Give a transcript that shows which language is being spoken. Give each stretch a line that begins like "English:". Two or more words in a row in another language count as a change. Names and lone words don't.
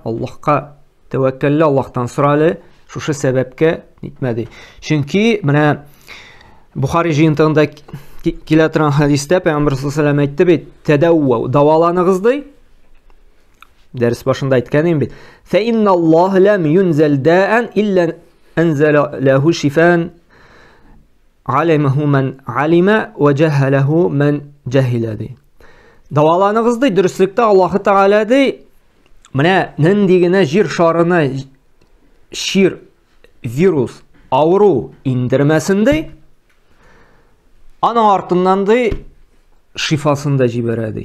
Tatar: Аллаһка тәвәккәлле, Аллаһтан соралы, шушы сәбәпкә нитмәде. Чөнки менә Бухари җыентыгында килә торган хадистә Пәйгамбер
Arabic: صلى الله عليه وسلم
Tatar: әйтте бит, тәдәввә, дәваланыгыз ди. Дәрес башында әйткән идем бит.
Arabic: فإن الله لم ينزل داء إلا أنزل له شفاء علمه من علمه وجهله من جهله ди.
Tatar: Дәваланыгыз ди, дөреслектә Аллаһ Тәгалә ди, менә нинди генә җир шарына шир, вирус, авыру индермәсен ди, аның артыннан ди шифасын да җибәрә ди.